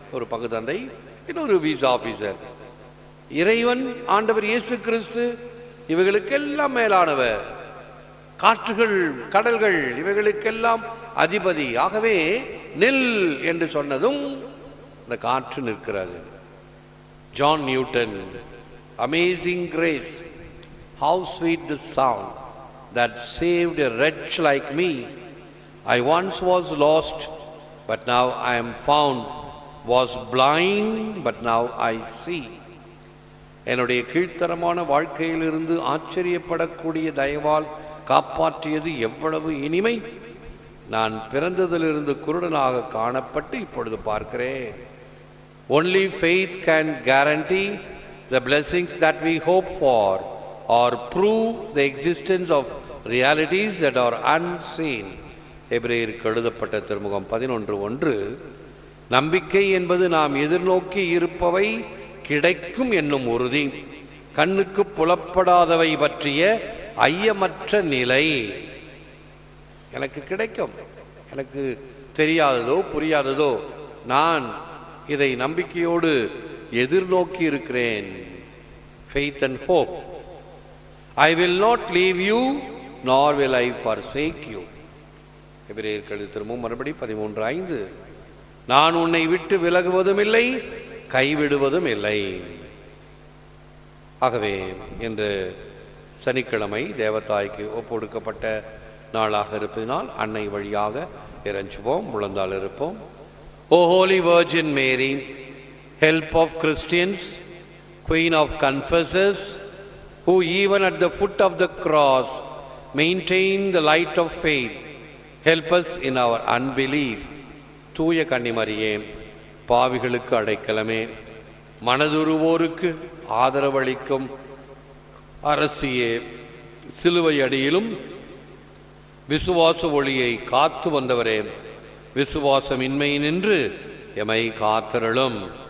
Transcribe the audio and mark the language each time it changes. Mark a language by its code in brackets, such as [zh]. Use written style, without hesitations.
[ta] ஒரு பங்குதந்தை, இன்னொரு visa officer. இறைவன் ஆண்டவர் இயேசு கிறிஸ்து இவைகளுக்கெல்லாம் மேலானவர். காற்றுகள், கடல்கள் இவைகளுக்கெல்லாம் அதிபதி. ஆகவே நில் என்று சொன்னதும் அந்த காற்று நிற்கிறது. [en] John Newton, amazing grace, how sweet the sound that saved a wretch like me. I once was lost, but now I am found, was blind, but now I see. [ta] என்னுடைய கீழ்த்தரமான வாழ்க்கையிலிருந்து ஆச்சரியப்படக்கூடிய தயவால் காப்பாற்றியது எவ்வளவு இனிமை. நான் பிறந்ததிலிருந்து குருடனாக காணப்பட்டு இப்பொழுது பார்க்கிறேன். [en] Only faith can guarantee the blessings that we hope for or prove the existence of realities that are unseen. [ta] எபிரேயருக்கு எழுதப்பட்ட திருமுகம் 11:1. நம்பிக்கை என்பது நாம் எதிர்நோக்கி இருப்பவை கிடைக்கும் என்னும் உறுதி, கண்ணுக்கு புலப்படாதவை பற்றிய ஐயமற்ற நிலை. எனக்கு கிடைக்கும், எனக்கு தெரியாததோ புரியாததோ, நான் இதை நம்பிக்கையோடு எதிர்நோக்கி இருக்கிறேன். [en] Faith and hope. I will not leave you nor will I forsake you. [ta] எபிரேயர் திருமுகம் மறுபடி 13:5. நான் உன்னை விட்டு விலகுவதும் இல்லை, கைவிடுவதும் இல்லை. ஆகவே இன்று சனிக்கிழமை தேவதாய்க்கு ஒப்புக்கொடுக்கப்பட்ட நாளாக இருப்பதினால் அன்னை வழியாக இறைஞ்சுவோம், முழந்தால் இருப்போம். [en] O Holy Virgin Mary, help of Christians, Queen of confessors, who even at the foot of the cross maintain the light of faith, help us in our unbelief. [ta] தூய கன்னிமரியே, பாவிகளுக்கு அடைக்கலமே, மனதுருவோருக்கு ஆதரவளிக்கும் அரசியே, சிலுவை அடியிலும் விசுவாச ஒளியை காத்து வந்தவரே, விசுவாசமின்மை நின்று எமை காத்தருளும்.